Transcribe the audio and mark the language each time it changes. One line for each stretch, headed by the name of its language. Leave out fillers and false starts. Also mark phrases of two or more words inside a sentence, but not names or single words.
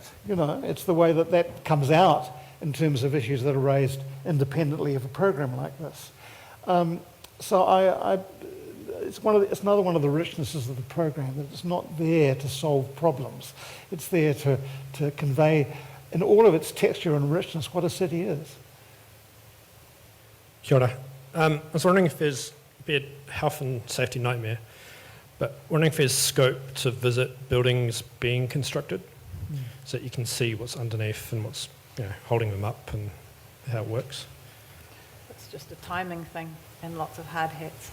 English: It's the way that comes out in terms of issues that are raised independently of a program like this. So it's another one of the richnesses of the program, that it's not there to solve problems. It's there to convey in all of its texture and richness what a city is.
Māori: Kia ora.
English: I was wondering if there's a health and safety nightmare, but wondering if there's scope to visit buildings being constructed so that you can see what's underneath and what's holding them up and how it works. It's just a timing thing and lots of hard hats.